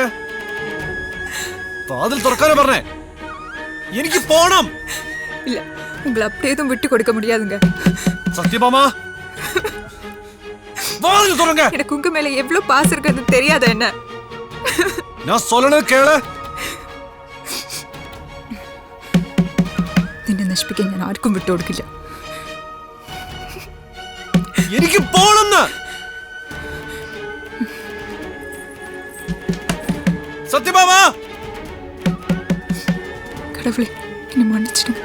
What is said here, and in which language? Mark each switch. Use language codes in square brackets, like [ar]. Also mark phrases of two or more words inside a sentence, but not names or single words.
[ml] വാതിൽ തുറക്കാനോ പറഞ്ഞേ? എനിക്ക് പോണം. [ta] இல்ல, உங்களை அப்படியே எதுவும் விட்டு கொடுக்க முடியாதுங்க. சத்யபாமா, வாதில் துறங்க. எனக்கு உங்க மேல எவ்வளவு பாசம் இருக்குன்னு தெரியாத என்ன? நான் சொல்லணும் கேளு. [ml] നിന്നെ നശിപ്പിക്കാൻ ഞാൻ ആർക്കും വിട്ടു കൊടുക്കില്ല. എനിക്ക് പോണെന്ന്. സത്യഭാമ, [ta] கடவுளே என்னை மன்னிச்சிடுங்க.